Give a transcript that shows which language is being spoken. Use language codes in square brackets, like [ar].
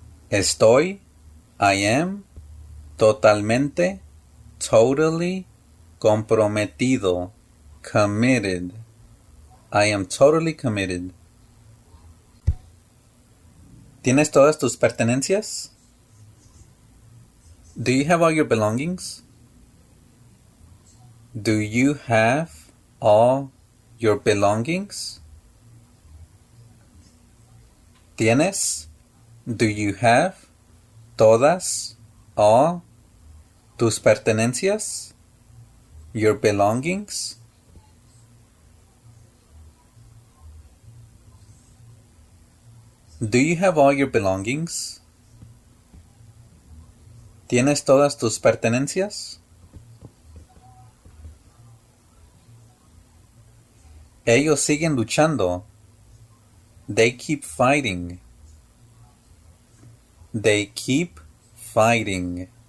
[es] Estoy, [en] I am, [es] totalmente, [en] totally, [es] comprometido, [en] committed. I am totally committed. [es] ¿Tienes todas tus pertenencias? [en] Do you have all your belongings? Do you have all your belongings? [es] ¿Tienes? [en] Do you have? [es] Todas, [en] all, [es] tus pertenencias? [en] Your belongings? Do you have all your belongings? [es] ¿Tienes todas tus pertenencias? Ellos siguen luchando. [en] They keep fighting. They keep fighting.